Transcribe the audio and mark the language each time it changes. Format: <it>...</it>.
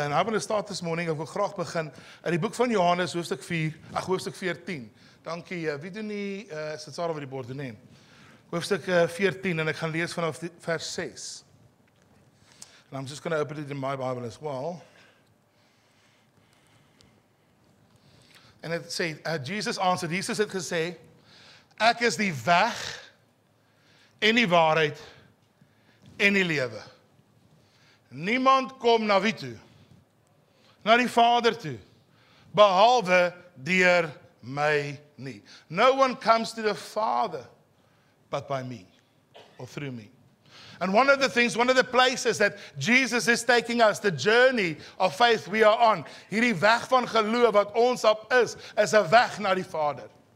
<en>And I want to start this morning,</en> <af>ek wil graag begin uit die boek van Johannes, hoofstuk 14. Dankie, wie doen nie, sit Sarah over die bord doen nie. Hoofstuk 14, en ek gaan lees vanaf vers 6.</af> <en>And I'm just going to open it in my Bible as well. And it says, Jesus answered,</en> <af>Jesus het gesê, ek is die weg en die waarheid en die lewe. Niemand kom na wie toe? Na die Vader toe, behalwe deur my nie.</af> <en>No one comes to the Father but by me, or through me. And one of the places that Jesus is taking us, the journey of faith we are on,</en> <af>hierdie weg van geloof wat ons op is 'n weg na die Vader.</af>